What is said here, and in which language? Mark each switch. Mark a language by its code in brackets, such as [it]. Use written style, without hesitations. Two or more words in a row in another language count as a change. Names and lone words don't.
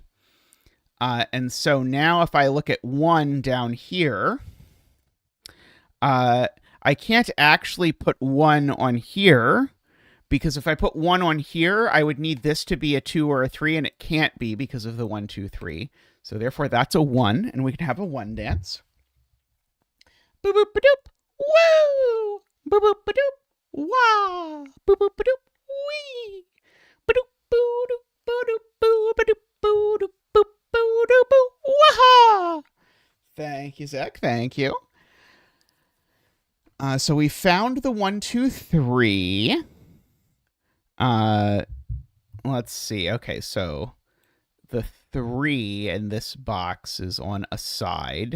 [en] And so now if I look at 1 down here, I can't actually put 1 on here, because if I put 1 on here, I would need this to be a 2 or a 3, and it can't be because of the 1, 2, 3. So therefore, that's a 1, and we can have a 1 dance. Boop boop ba doop. Woo! Boop boop ba doop. Wah! Boop boop ba doop. Wee! Ba doop boo doop boo doop boo ba doop boo doop boop boo doop boo. Waha! Thank you, Zach. Thank you. So we found the 1, 2, 3. Let's see. Okay, so the 3 in this box is on a side.